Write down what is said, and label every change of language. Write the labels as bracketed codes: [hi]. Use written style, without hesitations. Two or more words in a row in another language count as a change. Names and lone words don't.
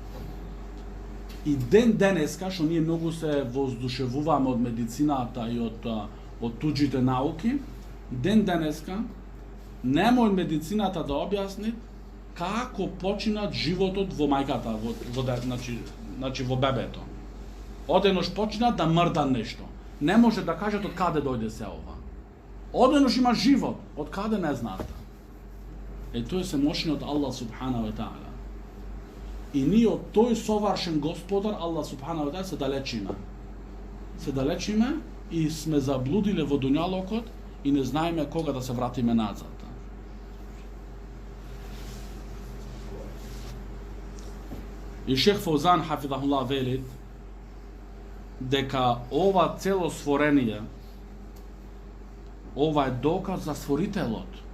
[mk] И денеска, што ние многу се воздушевуваме од медицината и од туѓите науки, денеска нема од медицината да објасни како починат животот во мајката, значи во бебето. Одеднош починат да мрда нешто. Не може да кажат од каде дојде се ова. Одеднош има живот, од каде не знаат. Тоа се мощно од [ar] الله سبحانه وتعالى. [mk] И ние од тој совршен Господар, [ar] الله سبحانه وتعالى, [mk] се далечиме. Се далечиме и сме заблудиле во дуњалокот и не знаеме кога да се вратиме назад. И Шех Фаузан хафидахуллах велит дека ова цело створение, ова е доказ за створителот.